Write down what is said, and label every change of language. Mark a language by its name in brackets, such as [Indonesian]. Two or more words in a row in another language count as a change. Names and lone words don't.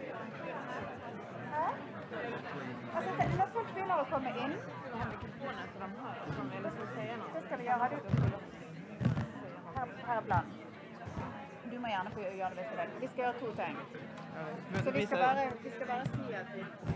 [Swedish] Alltså, när folk vill och kommer in. Det ska vi göra. [Norwegian] Her er planen. Du må gjerne få gjøre det hvis du vil. Vi skal gjøre 2 ting. Så vi skal bare si at vi